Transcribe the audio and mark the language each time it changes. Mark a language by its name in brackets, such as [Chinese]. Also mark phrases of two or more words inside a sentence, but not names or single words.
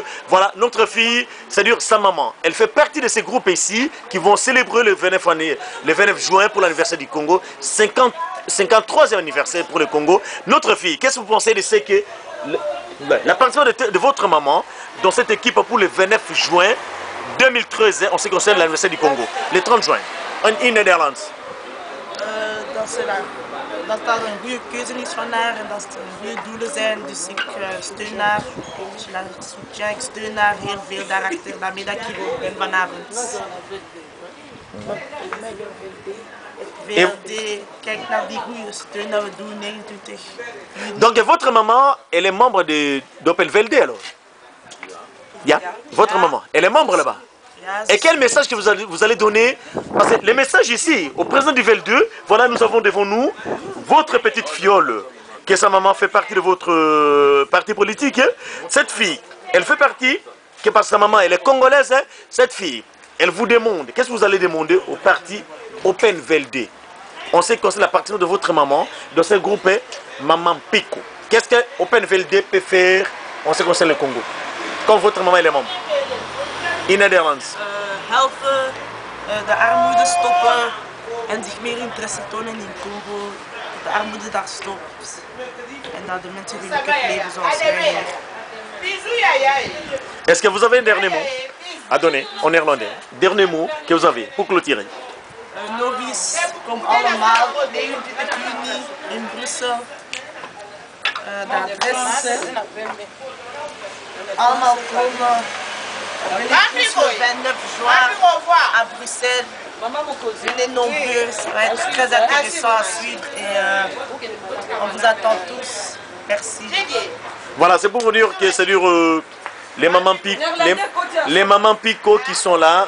[French] Voilà, notre fille, ça dure sa maman. Elle fait partie de ces groupes ici qui vont célébrer le 29 juin pour l'anniversaire du Congo, 53e anniversaire pour le Congo. Notre fille, qu'est-ce que vous pensez de ce que la participation de votre maman dans cette équipe pour le 29 juin 2013, en ce qui concerne l'anniversaire du Congo, le 30 juin, [Dutch] in Nederland? Dat dat een goede keuze is van haar en dat het goede doelen zijn. Dus ik steun haar, ik steun haar heel veel daarachter, daarmee dat ik hier ben vanavond. VLD, kijk naar die goede steun dat we doen, 29. [French] Donc votre maman, elle est membre d'Opel VLD alors? Yeah. Votre maman, elle est membre là-bas. Et quel message que vous allez donner? Parce que le message ici, au président du VL2, voilà, nous avons devant nous votre petite fiole, que sa maman fait partie de votre parti politique. Cette fille, elle fait partie, que parce que sa maman, elle est congolaise, cette fille, elle vous demande, qu'est-ce que vous allez demander au parti Open VLD? On sait que c'est la partie de votre maman, dans ce groupe, Maman Pico. Qu'est-ce que Open VLD peut faire en ce qui concerne le Congo? Comme votre maman, elle est membre. [Dutch] In Nederlands. Helpen, de armoede stoppen en zich meer interesse tonen in Congo. Dat de armoede daar stopt. En dat de mensen gelukkig leven zoals wij hier. [French] Est-ce que vous avez un dernier mot à donner en néerlandais? Dernier mot que vous avez pour clôturer. [Dutch] Nog eens, kom allemaal 29 juni in Brussel. De adres. Allemaal komen. [French] Le 29 juin à Bruxelles. Venez nombreux, ça va être très intéressant à suivre et on vous attend tous. Merci. Voilà, c'est pour vous dire que c'est dur les mamans Pico qui sont là.